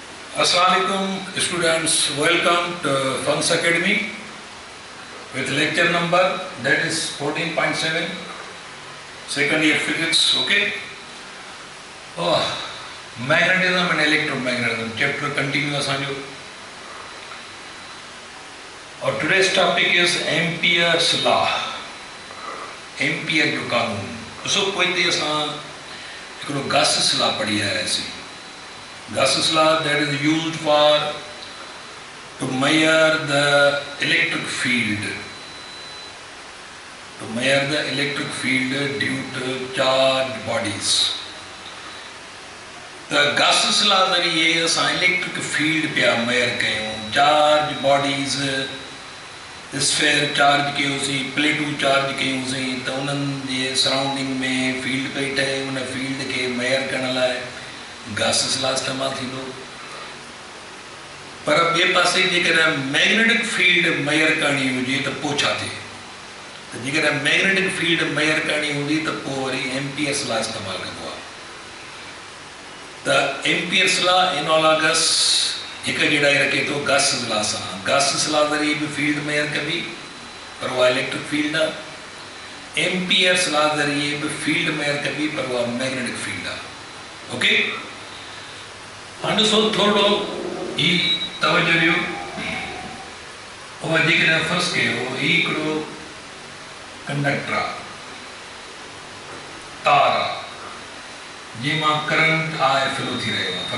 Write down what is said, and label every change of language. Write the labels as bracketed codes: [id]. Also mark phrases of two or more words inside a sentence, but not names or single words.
[en] Assalamualaikum students, welcome to Funds Academy with lecture number that is 14.7, second year physics, okay? Magnetism and electromagnetism, chapter continuous on you. और today's topic is Ampere's law, [sd] Ampere जो कानून. उसको कोई तो असां हिकिड़ो Gauss's law पढ़ी है ऐसी. [en] Gauss's law that is used for to measure the electric field. To measure the electric field due to charged bodies. [sd] The Gauss's law ज़रिए असां [en] electric field [sd] पिया measure कयूं. [en] Charged bodies sphere charge [sd] कयोसीं, प्लेटूं चार्ज कयूंसीं त उन्हनि जे सराउंडिंग में फील्ड पई ठहे. उन फील्ड खे मेयर करण लाइ Gauss's law इस्तेमालु थींदो. पर ॿिए पासे जेकॾहिं [en] magnetic field [sd] मेयर करणी हुजे त पोइ छा थिए? त जेकॾहिं [en] magnetic field [sd] मेयर करणी हूंदी त पोइ वरी एम्पियर्स लॉ इस्तेमालु कबो आहे. त एम्पियर्स लॉ एनालॉगस हिकु जहिड़ा ई रखे थो Gauss's law सां. Gauss's law ज़रिए बि फील्ड मेयर कबी पर उहा [en] electric field [sd] आहे. एम्पियर्स लॉ ज़रिए बि फील्ड मेयर कबी पर उहा [en] magnetic field [sd] आहे. ओके, हाणे ॾिसो थोरो ही तवजो ॾियो. उहा जेकॾहिं फर्स्ट कयो ही हिकिड़ो कंडक्टर आहे, तार आहे जंहिंमां करंट आहे फ्लो थी रहियो आहे.